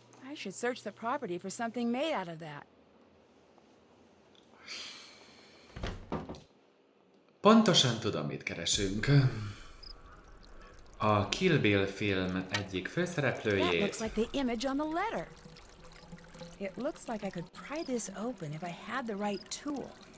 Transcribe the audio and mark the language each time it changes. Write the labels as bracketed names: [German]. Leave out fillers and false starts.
[English] I should search the property for something made out of that. [Hungarian] Pontosan tudom, mit keresünk. A Kill Bill film egyik [English] That [Hungarian] főszereplőjét. [English] looks like the image on the letter. It looks like I could pry this open if I had the right tool.